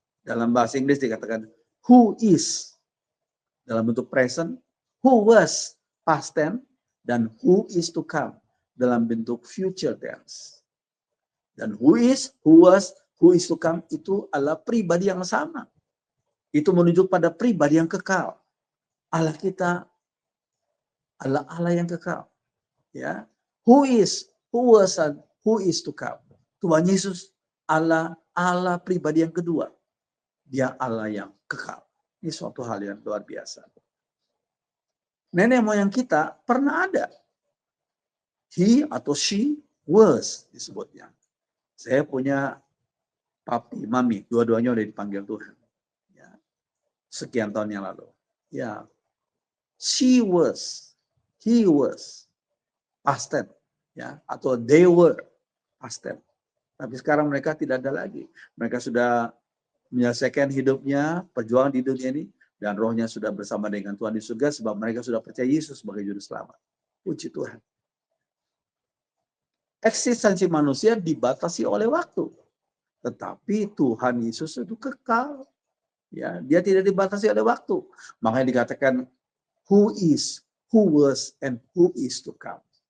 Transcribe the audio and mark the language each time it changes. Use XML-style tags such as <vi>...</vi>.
<id>Dalam bahasa Inggris dikatakan</id> <en>who is</en> <id>dalam bentuk</id> <en>present, who was past tense,</en> <id>dan</id> <en>who is to come dalam bentuk future tense.</en> <id>Dan</id> <en>who is, who was, who is to come</en> <id>itu adalah pribadi yang sama. Itu menunjuk pada pribadi yang kekal. Allah kita adalah Allah yang kekal.</id> <en>Ya, who is, who was, and who is to come.</en> <id>Tuhan Yesus Allah pribadi yang kedua. Dia Allah yang kekal. Ini suatu hal yang luar biasa. Nenek moyang kita pernah ada.</id> <en>He</en> <id>atau</id> <en>she was</en> <id>disebutnya. Saya punya papi, mami, dua-duanya udah dipanggil Tuhan. Ya. Sekian tahun yang lalu.</id> <en>Ya, she was, he was, past tense, ya,</en> <id>atau</id> <en>they were, past tense.</en> <id>Tapi sekarang mereka tidak ada lagi. Mereka sudah menyelesaikan hidupnya, perjuangan di dunia ini, dan rohnya sudah bersama dengan Tuhan di surga, sebab mereka sudah percaya Yesus sebagai juru selamat. Puji Tuhan. Eksistensi manusia dibatasi oleh waktu. Tetapi Tuhan Yesus itu kekal. Ya, dia tidak dibatasi oleh waktu. Makanya dikatakan</id> <en>who is, who was, and who is to come.</en>